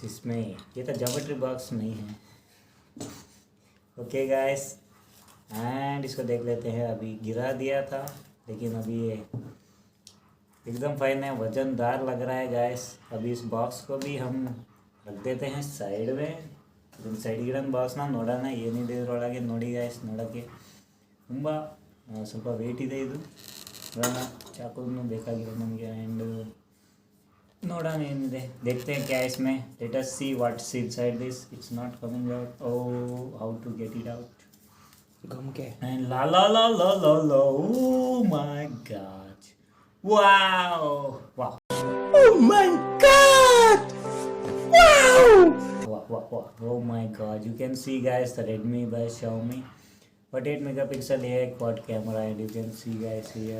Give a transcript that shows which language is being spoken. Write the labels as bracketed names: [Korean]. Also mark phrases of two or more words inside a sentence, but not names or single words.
[Hindi] इसमें ये तो [English] geometry box [Hindi] नहीं है. [English] okay guys, and [Hindi] इसको देख लेते हैं. अभी गिरा दिया था लेकिन अभी ये एकदम फाइन है, वजनदार लग रहा है गाइस. अभी इस बॉक्स को भी हम रख देते हैं साइड में. [Kannada] ಸೈಡ್ ಗಿಡನ ಬಾಕ್ಸ್ನ ನೋಡೋಣ ಏನಿದೆ ಇದರೊಳಗೆ. ನೋಡಿ ಗಾಯ್ಸ್, ನೋಡೋಕ್ಕೆ ತುಂಬ ಸ್ವಲ್ಪ ವೆಯ್ಟ್ ಇದೆ ಇದು. ನೋಡೋಣ, ಚಾಕುನು ಬೇಕಾಗಿದೆ ನಮಗೆ. ಆ್ಯಂಡ್ ನೋಡೋಣ ಏನಿದೆ, [Hindi] देखते हैं क्या इसमें. [English] Let us see what's inside this. It's not coming out. Oh, how to get it out. [Hindi] घूम के [English] And la la la la la la. Oh my God. Wow! Wow! Oh my God! Wow! Wow! Wow! Wow! Oh my God! You can see guys the Redmi by Xiaomi. 48 megapixel quad camera, and you can see guys here.